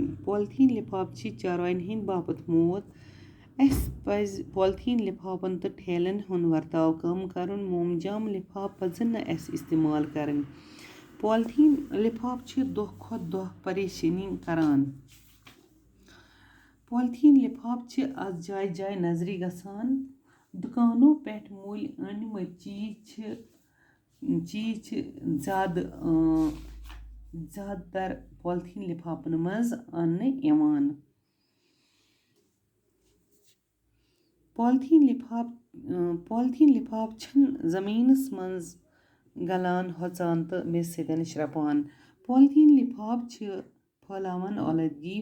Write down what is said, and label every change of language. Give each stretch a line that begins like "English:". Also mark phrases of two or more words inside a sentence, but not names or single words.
Kashmiri: पॉलिथीन लिफाफ चारवाइन हंद बापत मौत। अस पज पॉलिथीन लिफाफन तो ठेलन हुन वर्ताव कम करन। मोमजाम लिफाफ पजन अस इस्तेमाल करें। पॉलिथीन लिफाफ दह खुद दह परेशानी करान। पॉलिथीन लिफाफ आज जाय जाय नजरी गसान। दुकानों पे मूल अनमत चीज ज़्यादातर पॉलिथीन लिफाफन मज अन्न। पॉलिथीन लिफाफ ज़मीनस मज गलान होचान तो मेज सतन श्रपान। पॉलिथीन लिफाफ फैलावान आलूदगी।